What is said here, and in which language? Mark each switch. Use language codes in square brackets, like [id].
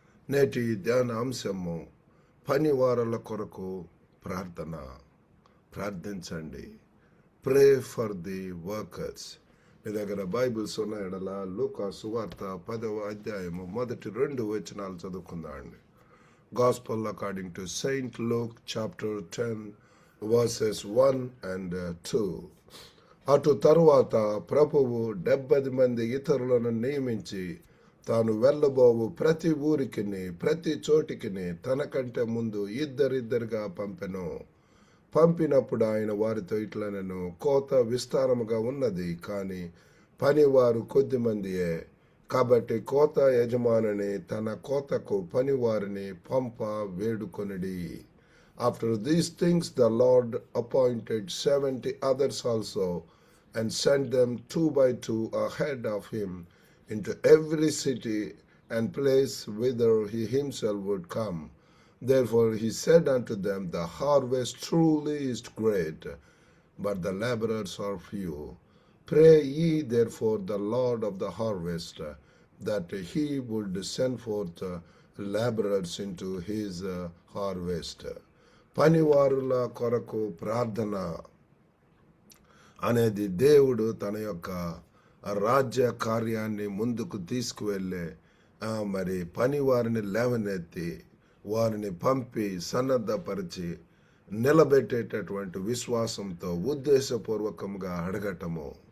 [te] నేటి ధ్యాన అంశము పనివారుల కొరకు ప్రార్థన. ప్రార్థించండి. [en] Pray for the workers. [te] మీ దగ్గర బైబిల్స్ ఉన్న ఎడల లూకా సువార్త 10వ అధ్యాయము మొదటి 2 వచనాలు చదువుకుందామండి. [en] Gospel according to Saint Luke chapter 10 verses 1 and 2. [te] అటు తరువాత ప్రభువు 70 మంది ఇతరులను నియమించి తాను వెళ్ళబోవు ప్రతి ఊరికిని ప్రతి చోటికిని తనకంటే ముందు ఇద్దరిద్దరుగా పంపెను. పంపినప్పుడు ఆయన వారితో ఇట్లనెను, కోత విస్తారముగా ఉన్నది, కానీ పనివారు కొద్దిమందియే. కాబట్టి కోత యజమానిని తన కోతకు పనివారిని పంప వేడుకొనిడి. [en] After these things the Lord appointed 70 others also, and sent them 2 by 2 ahead of him into every city and place whither he himself would come. Therefore he said unto them, the harvest truly is great, but the laborers are few. Pray ye therefore the Lord of the harvest, that he would send forth laborers into his harvest. [te] పనివారుల కొరకు ప్రార్థన అనేది దేవుడు తన యొక్క రాజ్య కార్యాన్ని ముందుకు తీసుకువెళ్ళే మరి పనివారిని లేవనెత్తి వారిని పంపి సన్నద్ధపరిచి నిలబెట్టేటటువంటి విశ్వాసంతో ఉద్దేశపూర్వకంగా అడగటము.